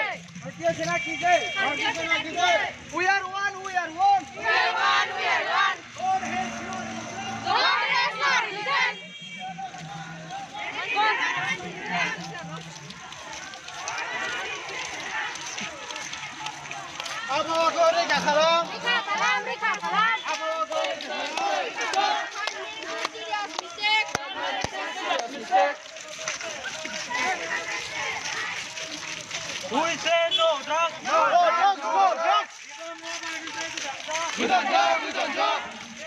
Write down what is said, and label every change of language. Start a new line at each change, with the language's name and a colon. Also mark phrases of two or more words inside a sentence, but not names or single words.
Hindi: भारतीय सेना की जय
English: भारतीय सेना की जय we are one we are one we are one we are one God has no reason
Bodo: आबहावाखौ रैखा खालाम रैखा खालाम आबहावाखौ
English: We say no drugs. No drugs. We don't drug.